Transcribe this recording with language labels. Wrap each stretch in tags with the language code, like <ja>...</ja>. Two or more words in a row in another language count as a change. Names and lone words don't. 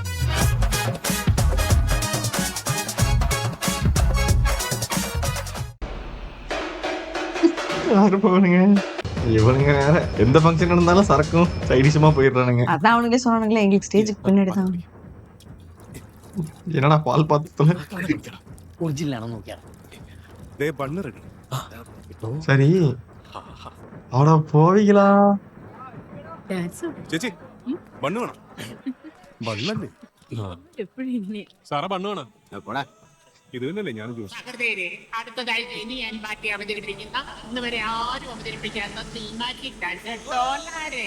<ta>இவனுங்க வேற எந்த ஃபங்க்ஷன் இருந்தாலும் சரக்கும் சைடிஷமா போயிடுறானுங்க. அதான் அவனுங்களே சொன்னானுங்களே, எங்களுக்கு ஸ்டேஜுக்கு பின்னாடி தான். என்னடா பால் பாத்திரத்துல</ta> <ml>ஒரிஜினல் നോക്കിയാ</ml> <ta>சரி அவட போவீங்களா?</ta> <ml>ചേച്ചി ബണ്ണ് വേണം. ബണ്ണല്ലേ സാറ ബണ്ണ് വേണം. ഇത് തന്നെയല്ലേ ഞാൻ സഹൃദയരെ, അടുത്തതായി ഇനി ഞാൻ മാറ്റി അവതരിപ്പിക്കുന്ന ഇന്ന് വരെ ആരും അവതരിപ്പിക്കാത്ത</ml> <en>thematic dance</en> <ml>ഡോലാരെ.</ml>